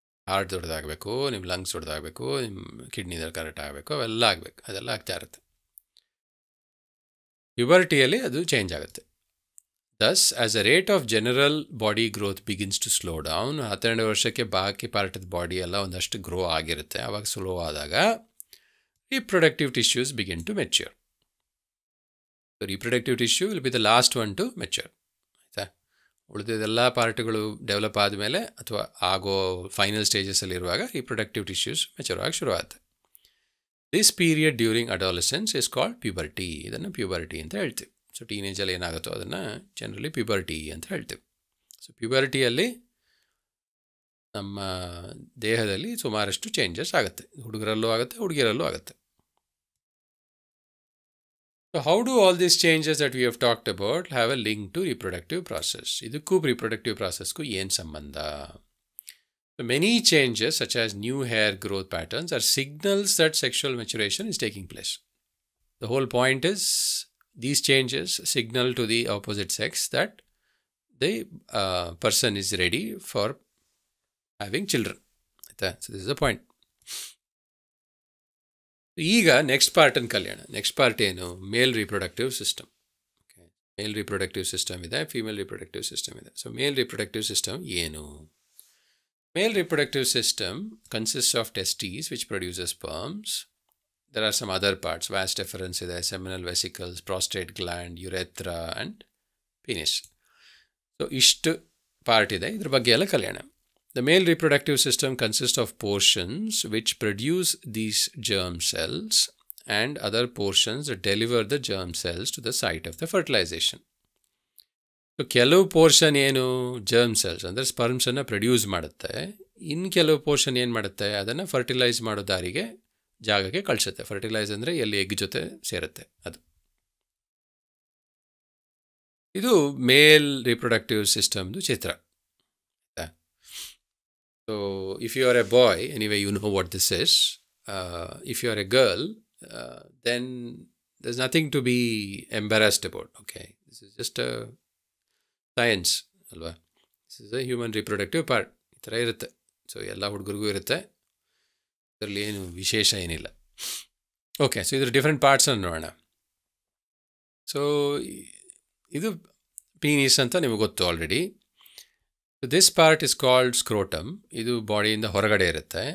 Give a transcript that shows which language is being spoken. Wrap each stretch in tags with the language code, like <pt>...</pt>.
<kn>Heart ದೊಡ್ಡದಾಗಬೇಕು, ನಿಮ್ಮ lungs ದೊಡ್ಡದಾಗಬೇಕು, ನಿಮ್ಮ ಕಿಡ್ನಿದಲ್ಲಿ correct ಆಗಬೇಕು, ಅವೆಲ್ಲ ಆಗಬೇಕು, ಅದೆಲ್ಲ ಆಗ್ತಾ ಇರುತ್ತೆ. ಪ್ಯೂಬರ್ಟಿಯಲ್ಲಿ ಅದು ಚೇಂಜ್ ಆಗುತ್ತೆ.</kn> <en>Thus as a rate of general body growth begins to slow down.</en> <kn>12 ವರ್ಷಕ್ಕೆ ಬಾಕಿ ಪಾರ್ಟ್ ಆಫ್ ಬಾಡಿ ಎಲ್ಲ ಒಂದಷ್ಟು ಗ್ರೋ ಆಗಿರುತ್ತೆ. ಆವಾಗ ಸ್ಲೋ ಆದಾಗ</kn> <en>reproductive tissues begin to mature. So reproductive tissue will be the last one to mature.</en> <kn>ಆಯಿತಾ, ಉಳಿದೆಲ್ಲ ಪಾರ್ಟ್ಗಳು develop ಆದಮೇಲೆ ಅಥವಾ ಆಗೋ ಫೈನಲ್ ಸ್ಟೇಜಸಲ್ಲಿರುವಾಗ reproductive tissues ಮೆಚೂರ್ ಆಗಿ ಶುರುವಾಗುತ್ತೆ.</kn> <en>This period during adolescence is called puberty.</en> <kn>ಇದನ್ನು ಪ್ಯೂಬರ್ಟಿ ಅಂತ ಹೇಳ್ತೀವಿ. ಸೊ ಟೀನೇಜಲ್ಲಿ ಏನಾಗುತ್ತೋ ಅದನ್ನು ಜನರಲಿ ಪ್ಯೂಬರ್ಟಿ ಅಂತ ಹೇಳ್ತೀವಿ. ಸೊ ಪ್ಯೂಬರ್ಟಿಯಲ್ಲಿ ನಮ್ಮ ದೇಹದಲ್ಲಿ ಸುಮಾರಷ್ಟು ಚೇಂಜಸ್ ಆಗುತ್ತೆ. ಹುಡುಗರಲ್ಲೂ ಆಗುತ್ತೆ, ಹುಡುಗಿಯರಲ್ಲೂ ಆಗುತ್ತೆ.</kn> <en>So how do all these changes that we have talked about have a link to reproductive process?</en> <kn>ಇದಕ್ಕೂ reproductive processಗೂ ಏನು ಸಂಬಂಧ?</kn> <en>So many changes such as new hair growth patterns are signals that sexual maturation is taking place. The whole point is these changes signal to the opposite sex that the person is ready for having children. So this is the point.</en> <kn>ಈಗ next ಪಾರ್ಟನ್ನು ಕಲಿಯೋಣ. Next part ಏನು? Male reproductive system. Okay, male reproductive system ಇದೆ, female reproductive system ಇದೆ. So male reproductive system ಏನು?</kn> <en>Male reproductive system consist of testes which produces sperms. There are some other parts.</en> <kn>Vyas ಡೆಫರೆನ್ಸ್ ಇದೆ, seminal vesicles, prostate gland, ಯುರೆಥ್ರಾ and penis. So ಇಷ್ಟು part ಇದೆ, ಇದ್ರ ಬಗ್ಗೆ ಎಲ್ಲ ಕಲಿಯೋಣ.</kn> <en>The male reproductive system consists of portions which produce these germ cells and other portions that deliver the germ cells to the site of the fertilization.</en> <kn>So ಕೆಲವು portion ಏನು? Germ cells ಅಂದರೆ ಸ್ಪರ್ಮ್ಸನ್ನು produce ಮಾಡುತ್ತೆ. ಇನ್ನು ಕೆಲವು portion ಏನು ಮಾಡುತ್ತೆ? ಅದನ್ನು fertilise ಮಾಡೋ ದಾರಿಗೆ ಜಾಗಕ್ಕೆ ಕಳಿಸುತ್ತೆ. ಫರ್ಟಿಲೈಸ್ ಅಂದರೆ ಎಲ್ಲಿ ಎಗ್ ಜೊತೆ ಸೇರುತ್ತೆ ಅದು. ಇದು male reproductive ಸಿಸ್ಟಮ್ದು Chitra.</kn> <en>So if you are a boy, anyway you know what this is. If you are a girl, then there's nothing to be embarrassed about. Okay, this is just a science, alva. This is a human reproductive part.</en> <kn>ಈ ಥರ ಇರುತ್ತೆ. So ಎಲ್ಲ ಹುಡುಗರಿಗೂ ಇರುತ್ತೆ, ಇದರಲ್ಲಿ ಏನು ವಿಶೇಷ ಏನಿಲ್ಲ. Okay, so ಇದ್ರ ಡಿಫ್ರೆಂಟ್ ಪಾರ್ಟ್ಸನ್ನು ನೋಡೋಣ. ಸೊ ಇದು ಪೀನಿಸ್ ಅಂತ ನಿಮಗೆ ಗೊತ್ತು already.</kn> <en>This part is called scrotum.</en> <kn>ಇದು ಬಾಡಿಯಿಂದ ಹೊರಗಡೆ ಇರುತ್ತೆ.</kn>